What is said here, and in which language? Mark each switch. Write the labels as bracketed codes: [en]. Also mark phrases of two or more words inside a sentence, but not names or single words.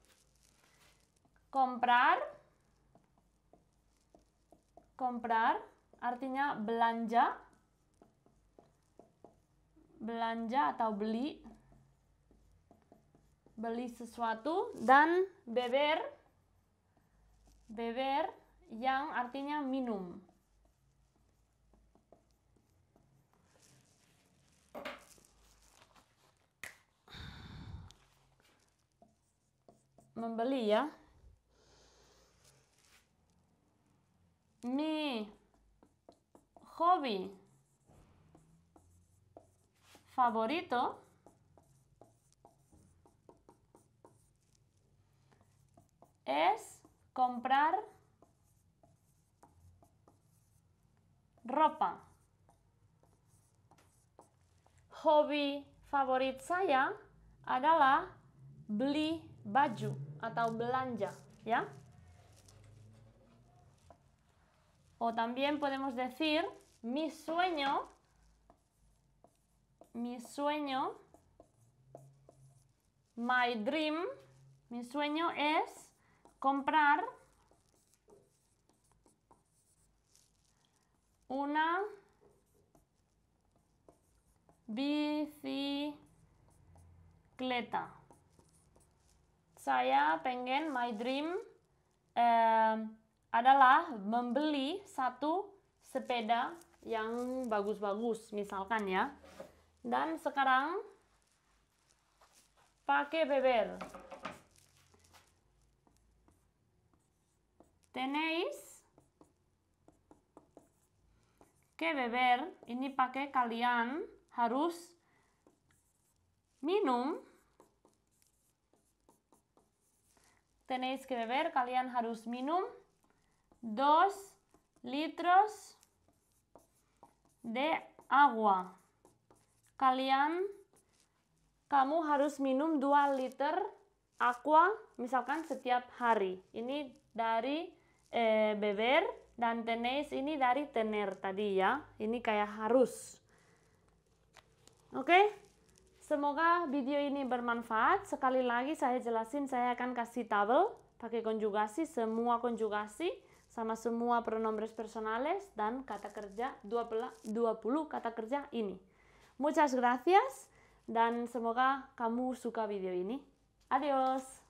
[id] Comprar artinya belanja atau beli sesuatu, dan beber yang artinya minum. Membeli ya. [es] Mi hobby favorito es comprar ropa. [id] Hobi favorit saya adalah beli baju atau belanja, ya. [es] O también podemos decir mi sueño [en] My dream, [es] mi sueño es comprar una bicicleta. [id] Saya pengen, [en] my dream [id] adalah membeli satu sepeda yang bagus-bagus, misalkan ya. Dan sekarang pakai beber. [es] Tenéis que beber, [id] ini pakai kalian harus minum. [es] Tenéis que beber, [id] kalian harus minum 2 [es] litros de agua. [id] Kamu harus minum 2 liter aqua, misalkan setiap hari. Ini dari beber, dan tenéis ini dari tener tadi ya. Ini kayak harus. Oke? Semoga video ini bermanfaat. Sekali lagi saya jelasin, saya akan kasih tabel pakai konjugasi, semua konjugasi sama semua [es] pronombres personales [id] dan kata kerja 20 kata kerja ini. [es] Muchas gracias [id] dan semoga kamu suka video ini. Adios.